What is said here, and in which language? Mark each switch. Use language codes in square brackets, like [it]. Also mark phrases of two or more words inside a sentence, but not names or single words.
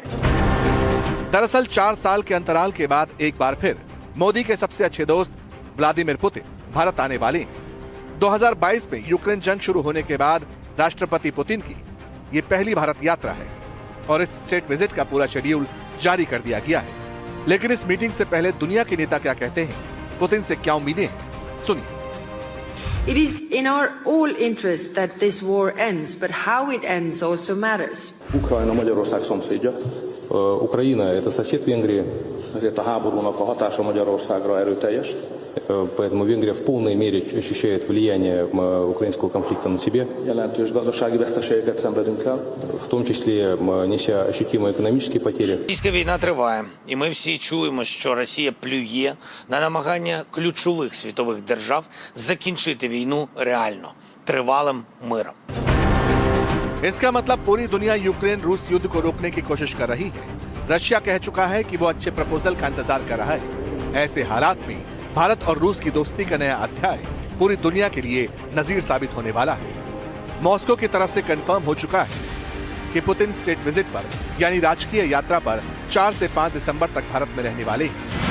[hi] दरअसल 4 साल के अंतराल के बाद एक बार फिर मोदी के सबसे अच्छे दोस्त व्लादिमीर पुतिन भारत आने वाले हैं। 2022 में यूक्रेन जंग शुरू होने के बाद राष्ट्रपति पुतिन की ये पहली भारत यात्रा है और इस [en] state visit [hi] का पूरा शेड्यूल जारी कर दिया गया है। लेकिन इस मीटिंग से पहले दुनिया के नेता क्या कहते हैं, पुतिन से क्या उम्मीदें हैं, सुनिए। [en] It is in our all interest that this war ends, but how it ends also matters. [hu] Ukrajna Magyarország szomszédja. [ru] Ukrajina – это сосед Венгрии. [hu] Ezért a háborúnak a hatása Magyarországra erőteljes. [ru] Поэтому Венгрия в полной мере ощущает влияние украинского конфликта на себе. [hu] Jelentős gazdasági veszteségeket szenvedünk el. [ru] В том числе неся ощутимые экономические потери. [uk] Російська війна триває, і ми всі чуємо, що Росія плює на намагання ключових світових держав закінчити війну реально, тривалим миром. [hi] इसका मतलब पूरी दुनिया यूक्रेन रूस युद्ध को रोकने की कोशिश कर रही है। रशिया कह चुका है कि वो अच्छे प्रपोजल का इंतजार कर रहा है। ऐसे हालात में भारत और रूस की दोस्ती का नया अध्याय पूरी दुनिया के लिए नजीर साबित होने वाला है। मॉस्को की तरफ से कंफर्म हो चुका है कि पुतिन [en] state visit [hi] पर यानी राजकीय यात्रा पर 4 से 5 दिसंबर तक भारत में रहने वाले हैं।